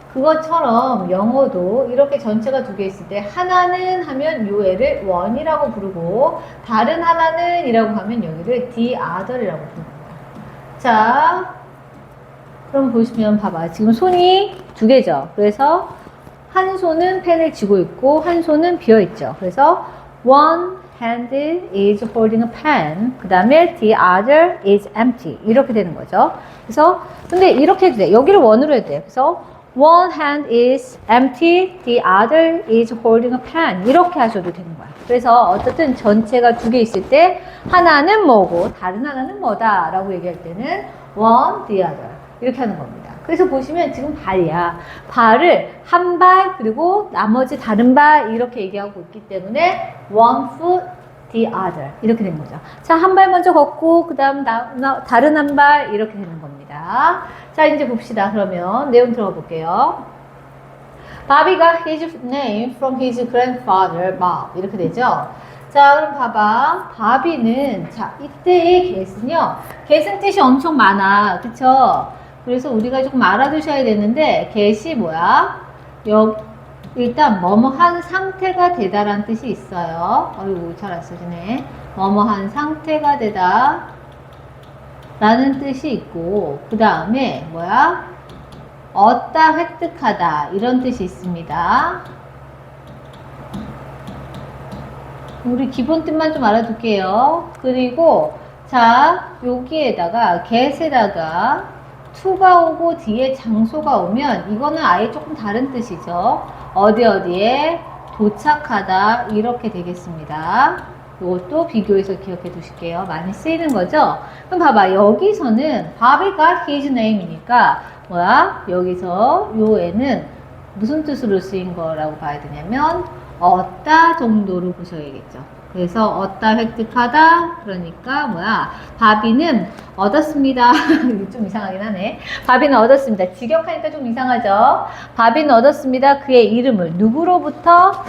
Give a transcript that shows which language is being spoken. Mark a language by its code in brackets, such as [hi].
[ko] 그것처럼 영어도 이렇게 전체가 두 개 있을 때 하나는 하면 요 애를 one이라고 부르고 다른 하나는 이라고 하면 여기를 the other이라고 부릅니다. 자, 그럼 보시면 봐봐. 지금 손이 두 개죠. 그래서 한 손은 펜을 쥐고 있고 한 손은 비어 있죠. 그래서 [en] one hand is holding a pen. [ko] 그 다음에 [en] the other is empty. [ko] 이렇게 되는 거죠. 그래서 근데 이렇게 해도 돼. 여기를 one으로 해도 돼. 그래서 [en] one hand is empty. The other is holding a pen. [ko] 이렇게 하셔도 되는 거야. 그래서 어쨌든 전체가 두 개 있을 때 하나는 뭐고 다른 하나는 뭐다 라고 얘기할 때는 one, the other. 이렇게 하는 겁니다. 그래서 보시면 지금 발이야. 발을 한 발 그리고 나머지 다른 발 이렇게 얘기하고 있기 때문에 [en] one foot, the other [ko] 이렇게 된 거죠. 자, 한 발 먼저 걷고 그 다음 다른 한 발 이렇게 되는 겁니다. 자, 이제 봅시다. 그러면 내용 들어가 볼게요. [en] Bobby got his name from his grandfather, Bob. [ko] 이렇게 되죠. 자, 그럼 봐봐. 바비는, 자, 이때의 get은요. get은 뜻이 엄청 많아. 그쵸? 그래서 우리가 조금 알아두셔야 되는데, get이 뭐야? 일단, 뭐뭐한 상태가 되다라는 뜻이 있어요. 어이구, 잘 안 써지네. 뭐뭐한 상태가 되다. 라는 뜻이 있고, 그 다음에, 뭐야? 얻다, 획득하다. 이런 뜻이 있습니다. 우리 기본 뜻만 좀 알아둘게요. 그리고 자, 여기에다가 get에다가 to가 오고 뒤에 장소가 오면 이거는 아예 조금 다른 뜻이죠. 어디에 도착하다 이렇게 되겠습니다. 이것도 비교해서 기억해 두실게요. 많이 쓰이는 거죠? 그럼 봐봐. 여기서는 [en] Bobby got his name [ko] 이니까 뭐야? 여기서 요 애는 무슨 뜻으로 쓰인 거라고 봐야 되냐면 얻다 정도로 보셔야겠죠. 그래서 얻다 획득하다 그러니까 뭐야? 바비는 얻었습니다. 좀 이상하긴 하네. 바비는 얻었습니다. 직역하니까 좀 이상하죠. 바비는 얻었습니다. 그의 이름을 누구로부터?